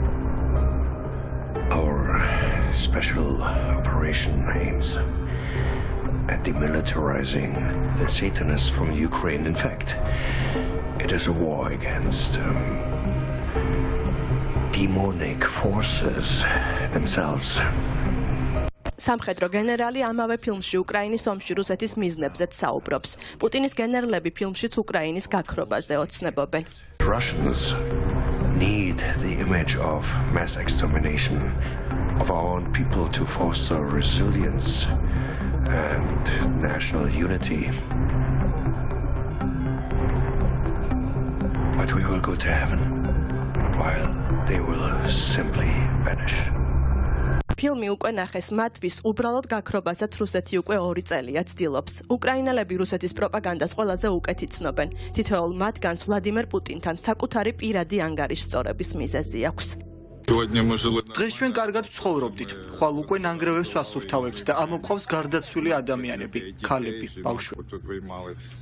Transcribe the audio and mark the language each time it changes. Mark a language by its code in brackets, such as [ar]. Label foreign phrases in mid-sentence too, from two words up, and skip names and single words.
[en] Our special operation aims at demilitarizing the Satanists from Ukraine. In fact, it is a war against demonic forces themselves. [ka] სამხედრო გენერალი ამავე ფილმში უკრაინის ომში რუსეთის მიზნებზეც საუბრობს. პუტინის გენერლები ფილმშიც უკრაინის გაქრობაზე ოცნებობენ. [en] Russians need the image of mass extermination of our own people to foster resilience and national unity. But we will go to heaven while they will simply vanish. [ka] ფილმი უკვე ნახეს მათთვის, უბრალოდ გაქრობასაც რუსეთი უკვე 2 წელია ცდილობს. უკრაინელები რუსეთის პროპაგანდას ყველაზე უკეთ იცნობენ. თითოეულ მათგანს ვლადიმერ პუტინთან საკუთარი პირადი ანგარიშსწორების მიზეზი აქვს. დღეს ჩვენ კარგად ვცხოვრობდით. ხვალ უკვე ნანგრევებს ვასუფთავებთ და ამოყავს გარდაცვლილი ადამიანები, ქალები, ბავშვები.